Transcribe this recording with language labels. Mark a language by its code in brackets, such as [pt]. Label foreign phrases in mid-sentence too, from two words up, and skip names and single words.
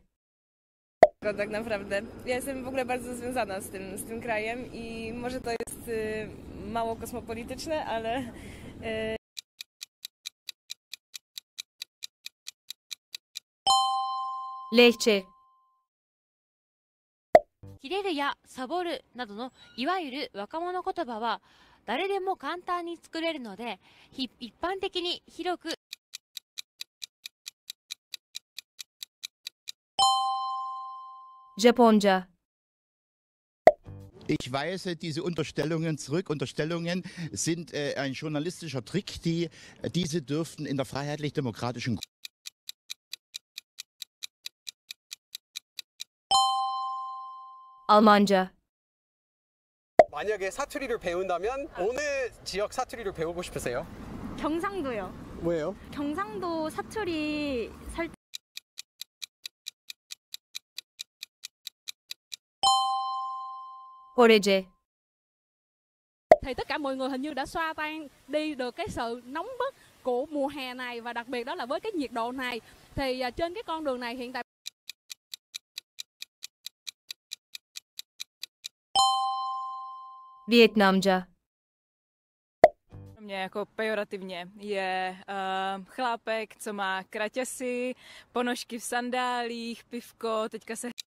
[pl] Tak naprawdę. Ja jestem w ogóle bardzo związana z tym krajem i może to jest mało kosmopolityczne, ale [tr] Lehçe. [ja] キレるやサボるなどのいわゆる若者言葉は誰でも簡単に作れるので一般的に広く [tr] Japonca. [de] Ich weise diese Unterstellungen zurück. Unterstellungen sind ein journalistischer Trick. Diese dürften in der freiheitlich-demokratischen [tr] Almanca. [ko] 만약에 사투리를 배운다면 어느 지역 사투리를 배우고 싶으세요? 경상도요. 왜요? 경상도 사투리 살 [tr] Korece. [vi] Thì tất cả mọi người hình như đã xoa tan đi được cái sự nóng bức của mùa hè này và đặc biệt đó là với cái nhiệt độ này thì trên cái con đường này hiện tại [tr] Vietnamca. [cs] Mě jako pejorativně je chlápek, co má kraťasy, ponožky v sandálích, pivko, teďka se